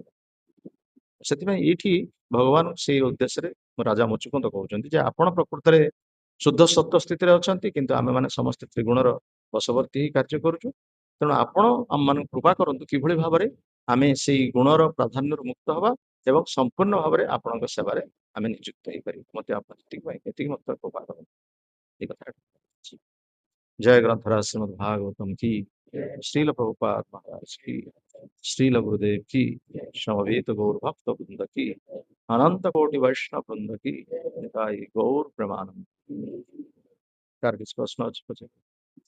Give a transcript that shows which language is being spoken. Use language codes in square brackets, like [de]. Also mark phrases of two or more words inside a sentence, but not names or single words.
[or] ସେଥିପାଇଁ ଏଇଠି ଭଗବାନ ସେଇ ଉଦ୍ଦେଶ୍ୟରେ ରାଜା ମୁଚୁକୁନ୍ଦ କହୁଛନ୍ତି ଯେ ଆପଣ ପ୍ରକୃତରେ ଶୁଦ୍ଧ ସତ୍ୱ ସ୍ଥିତିରେ ଅଛନ୍ତି, କିନ୍ତୁ ଆମେମାନେ ସମସ୍ତେ ତ୍ରିଗୁଣର ବଶବର୍ତ୍ତୀ ହେଇ କାର୍ଯ୍ୟ କରୁଛୁ। ତେଣୁ ଆପଣ ଆମମାନଙ୍କୁ କୃପା କରନ୍ତୁ କିଭଳି ଭାବରେ ଆମେ ସେଇ ଗୁଣର ପ୍ରାଧାନ୍ୟରୁ ମୁକ୍ତ ହେବା ଏବଂ ସମ୍ପୂର୍ଣ୍ଣ ଭାବରେ ଆପଣଙ୍କ ସେବାରେ ଆମେ ନିଯୁକ୍ତ ହେଇପାରିବୁ। ମତେ ଆପଣ ଏତିକି ମତେ କୃପା କରନ୍ତୁ। [bn] এই কথাটা। [hi] जय ग्रंथराज श्रीमद् भागवतम की, श्रील प्रभुपाद महाराज की, श्रील गुरुदेव की, समवेत गौर भक्त वृंद की, अनंत कोटि वैष्णव वृंद की, निताई गौर प्रमाणम। कार्य प्रश्न